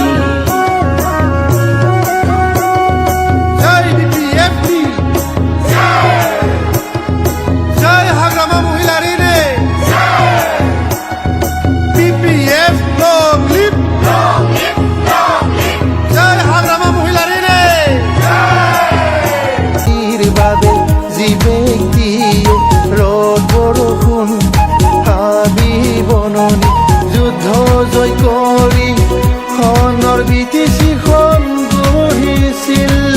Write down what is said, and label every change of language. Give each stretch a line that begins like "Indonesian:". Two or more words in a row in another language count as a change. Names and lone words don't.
Bodo: जय BPFनि जय हाग्रामा महिलारिनि BPF
English: long live
Bodo: जय हाग्रामा महिलारिनि
Assamese: বাবে যি ব্যক্তিয়ে ৰ'দ বৰষুণ হাবি বননি যুদ্ধ জয় কৰি খনৰ বিটিছিখন গঢ়িছিল